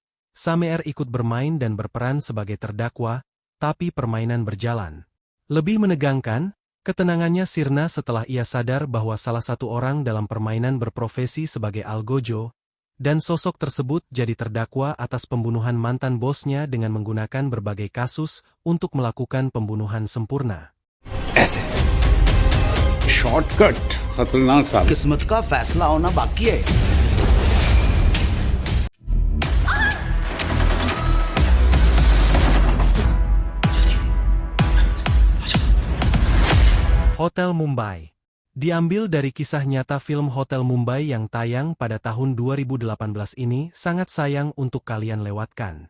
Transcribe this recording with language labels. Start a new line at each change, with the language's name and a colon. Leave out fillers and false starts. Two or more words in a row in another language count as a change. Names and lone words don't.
Indonesian: Sameer ikut bermain dan berperan sebagai terdakwa, tapi permainan berjalan lebih menegangkan. Ketenangannya sirna setelah ia sadar bahwa salah satu orang dalam permainan berprofesi sebagai algojo, dan sosok tersebut jadi terdakwa atas pembunuhan mantan bosnya dengan menggunakan berbagai kasus untuk melakukan pembunuhan sempurna.
Hindi: ऐसे शॉर्टकट खतरनाक साबित। किस्मत का फैसला होना बाकी है।
Indonesian: Hotel Mumbai. Diambil dari kisah nyata film Hotel Mumbai yang tayang pada tahun 2018 ini sangat sayang untuk kalian lewatkan.